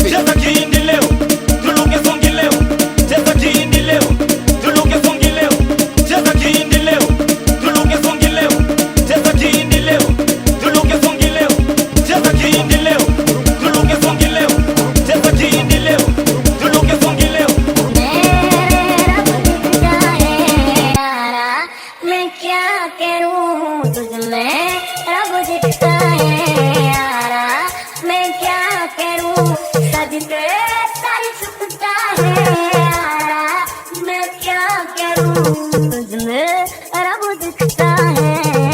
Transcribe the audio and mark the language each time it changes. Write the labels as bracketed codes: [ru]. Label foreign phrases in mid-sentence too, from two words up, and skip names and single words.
[sw] Cheza kihindi leo, tuluke songi leo. Cheza kihindi leo, tuluke songi leo. Cheza kihindi leo, tuluke songi leo. Cheza kihindi leo, tuluke songi leo. Cheza kihindi leo, tuluke songi leo. Cheza kihindi leo, tuluke songi leo. [hi] मैं क्या करूं तुझमें रब दिखता है यारा मैं क्या करूं सजते सारी छुपता है यारा मैं क्या करूं तुझमें रब दिखता है